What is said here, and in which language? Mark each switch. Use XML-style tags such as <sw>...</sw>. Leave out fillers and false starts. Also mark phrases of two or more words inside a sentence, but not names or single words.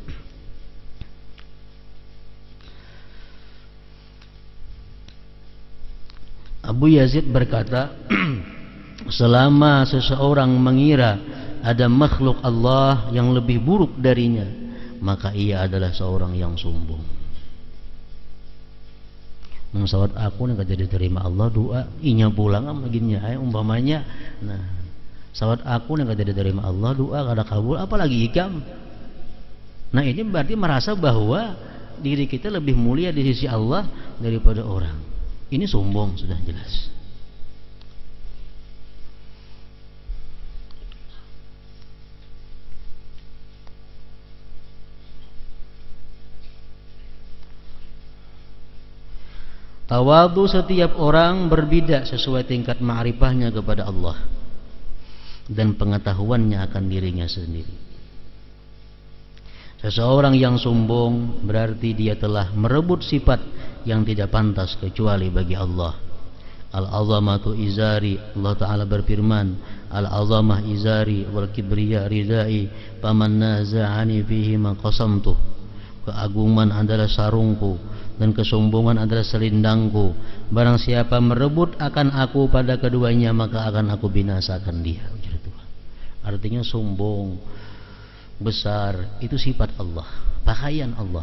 <id>Abu Yazid berkata, selama seseorang mengira ada makhluk Allah yang lebih buruk darinya, maka ia adalah seorang yang sombong.</id> <bjn>Mengsawat aku nih kada diterima Allah doa, inya pulang begini ay umpamanya. Nah, sawat aku yang kada diterima Allah doa kada kabul, apalagi ikam. Nah,</bjn> <id>ini berarti merasa bahwa diri kita lebih mulia di sisi Allah daripada orang. Ini sombong, sudah jelas. Tawadhu setiap orang berbeda sesuai tingkat ma'rifahnya kepada Allah dan pengetahuannya akan dirinya sendiri. Seseorang yang sombong berarti dia telah merebut sifat yang tidak pantas kecuali bagi Allah.</id> <ar>العظمة إزاري,</ar> <id>Allah Ta'ala berfirman,</id> <ar>العظمة إزاري والكبرياء ردائي فمن نازعني فيه ما قصمته.</ar> <id>Keagungan adalah sarungku dan kesombongan adalah selindangku. Barang siapa merebut akan aku pada keduanya, maka akan aku binasakan dia. Artinya sombong, besar, itu sifat Allah, pakaian Allah.</id>